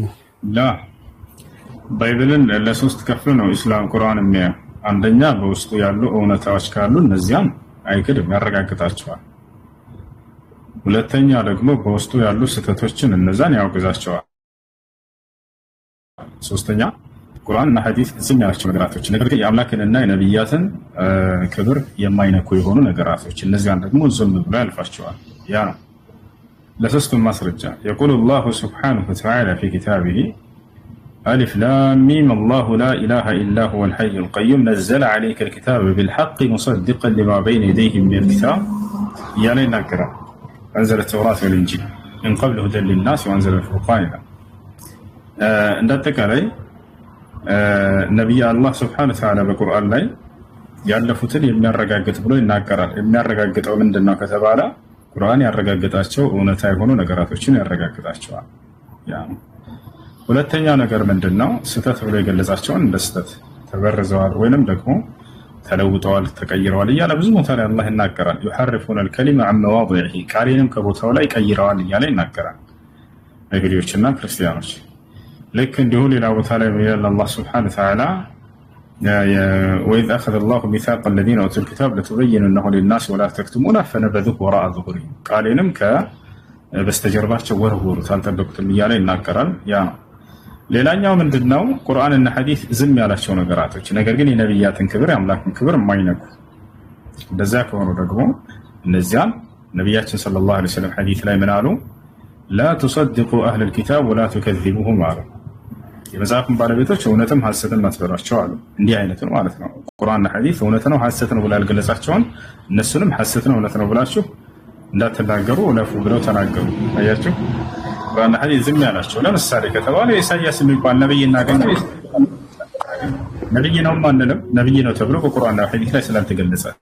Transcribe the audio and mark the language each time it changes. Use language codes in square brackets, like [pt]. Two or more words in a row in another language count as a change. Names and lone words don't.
[am] ላ ባይብልን ለሶስት ከፍሎ ነው ኢስላም ቁርአን የሚያየው። አንደኛ በውስጡ ያሉ እውነታዎች ካሉ እነዚያን አይክድም ያረጋግጣቸዋል። ሁለተኛ ደግሞ በውስጡ ያሉ ስህተቶችን እነዛን ያወግዛቸዋል። ሶስተኛ ቁርአንና ሐዲስ ዝም ያላቸው ነገራቶች ነገር ግን የአምላክንና የነብያትን ክብር የማይነኩ የሆኑ ነገራቶች እነዚያን ደግሞ ዝም ብሎ ያልፋቸዋል። ያ ነው ለሶስቱም ማስረጃ [ar] يقول الله سبحانه وتعالى في كتابه ألف لام ميم الله لا إله إلا هو الحي القيوم نزل عليك الكتاب بالحق مصدقا لما بين يديه من الكتاب يا لنا كرام أنزل التوراة والإنجيل من قبل هدى للناس وأنزل الفرقان [am] እንዳጠቃ ላይ ነብዩ አላህ [ar] سبحانه وتعالى [am] በቁርአን ላይ ያለፉትን የሚያረጋግጥ ብሎ ይናገራል። የሚያረጋግጠው ምንድነው ከተባለ ቁርአን ያረጋግጣቸው እውነታ የሆኑ ነገራቶችን ያረጋግጣቸዋል። ያ ሁለተኛ ነገር ምንድነው ስተት ብሎ የገለጻቸውን እንደ ስተት ተበርዘዋል ወይንም ደግሞ ተለውጠዋል ተቀይረዋል እያለ ብዙ ቦታ ላይ አላህ ይናገራል። [ar] يحرفون الكلمة عن مواضعه [am] ቃሌንም ከቦታው ላይ ቀይረዋል እያለ ይናገራል አይሁዶችና ክርስቲያኖች። لك እንዲሁ ሌላ ቦታ ላይ አላህ [ar] سبحانه و تعالى وإذ أخذ الله ميثاق الذين أوتوا الكتاب لتبيننه للناس ولا تكتمونه فنبذوه وراء ظهورهم [am] ቃሌንም በስተጀርባቸው ወርውሩት አልጠበቁትም እያለ ይናገራል። ያ ሌላኛው ምንድነው ቁርአንና ሐዲስ ዝም ያላቸው ነገራቶች ነገር ግን የነብያትን ክብር የአምላክን ክብር የማይነኩ እንደዛ ከሆኑ ደግሞ እነዚያን ነብያችን [ar] صلى الله عليه وسلم [am] ሐዲስ ላይ ምን አሉ? [ar] لا تصدقوا أهل الكتاب ولا تكذبوهم [am] አሉ። የመጽሐፍን ባለቤቶች እውነትም ሐሰትን አትበሏቸው አሉ። እንዲህ አይነቱን ማለት ነው ቁርአንና ሐዲስ እውነት ነው ሐሰት ነው ብላ ያልገለጻቸውን እነሱንም ሐሰት ነው እውነት ነው ብላችሁ እንዳትናገሩ ለፉ ብለው ተናገሩ። አያችሁ ቁርአንና ሐዲስ ዝም ያላቸው። ለምሳሌ ከተባለ ኢሳይያስ የሚባል ነብይ እናገኘው ነብይ ነው ማንንም ነብይ ነው ተብሎ በቁርአንና ሐዲስ ላይ ስላልተገለጸ